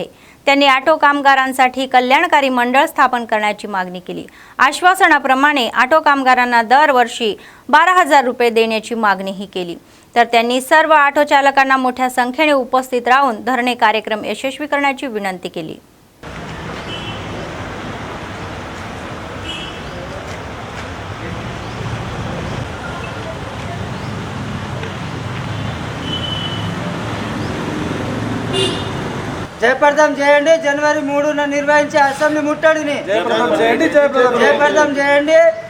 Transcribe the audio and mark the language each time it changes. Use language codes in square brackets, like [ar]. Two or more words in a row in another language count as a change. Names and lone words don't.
[mr] त्यांनी ऑटो कामगारांसाठी कल्याणकारी मंडळ स्थापन करण्याची मागणी केली. आश्वासनाप्रमाणे ऑटो कामगारांना दरवर्षी 12,000 रुपये देण्याची मागणीही केली. तर त्यांनी सर्व ऑटो चालकांना मोठ्या संख्येने उपस्थित राहून धरणे कार्यक्रम यशस्वी करण्याची विनंती केली. [te] జయప్రదం చేయండి. జనవరి 3న నిర్వహించే అసెంబ్లీ ముట్టడిని జయప్రదం చేయండి.